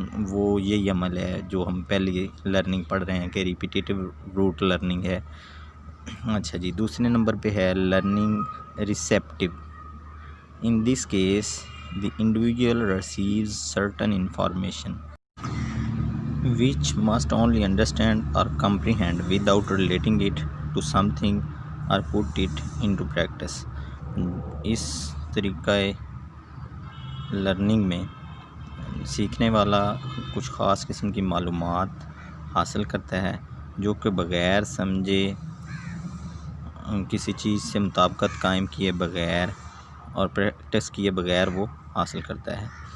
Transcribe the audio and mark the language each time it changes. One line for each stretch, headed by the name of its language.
Urdu: وہ یہی عمل ہے جو ہم پہلی لرننگ پڑھ رہے ہیں کہ ریپیٹیٹو روٹ لرننگ ہے. اچھا جی، دوسرے نمبر پہ ہے learning receptive.
English: In this case the individual receives certain information which must only understand or comprehend without relating it to something or put it into practice.
Urdu: اس طریقہ لرننگ میں سیکھنے والا کچھ خاص قسم کی معلومات حاصل کرتا ہے جو کہ بغیر سمجھے، کسی چیز سے مطابقت قائم کیے بغیر اور پریکٹس کیے بغیر وہ حاصل کرتا ہے.